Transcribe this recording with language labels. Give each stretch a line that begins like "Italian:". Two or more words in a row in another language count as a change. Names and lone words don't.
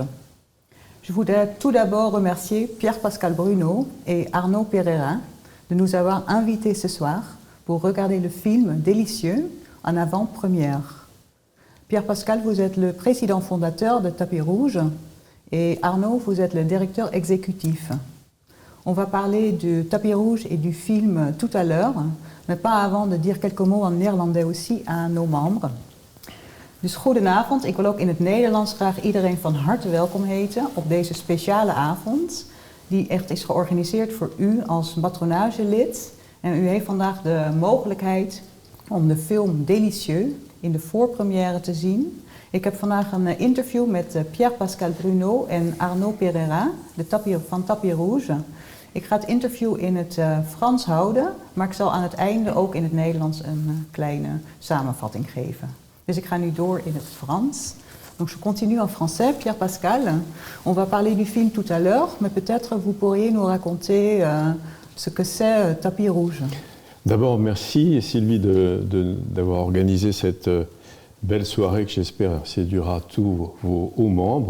French: Je voudrais tout d'abord remercier Pierre-Pascal Bruno et Arnaud Pereira de nous avoir invités ce soir pour regarder le film Délicieux en avant-première. Pierre-Pascal, vous êtes le président fondateur de Tapis Rouge et Arnaud, vous êtes le directeur exécutif. On va parler du Tapis Rouge et du film tout à l'heure, maar pas avant de dire quelques mots en néerlandais aussi aan nos membres.
Dutch: Dus goedenavond, ik wil ook in het Nederlands graag iedereen van harte welkom heten op deze speciale avond, die echt is georganiseerd voor u als patronagelid. En u heeft vandaag de mogelijkheid om de film Délicieux in de voorpremière te zien. Ik heb vandaag een interview met Pierre-Pascal Bruno en Arnaud Pereira van Tapis Rouge. Ik ga het interview in het Frans houden, maar ik zal aan het einde ook in het Nederlands een kleine samenvatting geven. Dus ik ga nu door in het Frans.
French: Donc je continue en français. Pierre-Pascal, on va parler du film tout à l'heure, mais peut-être vous pourriez nous raconter ce que c'est Tapis Rouge. D'abord, merci Sylvie d'avoir organisé cette belle soirée que j'espère séduira tous vos hauts membres.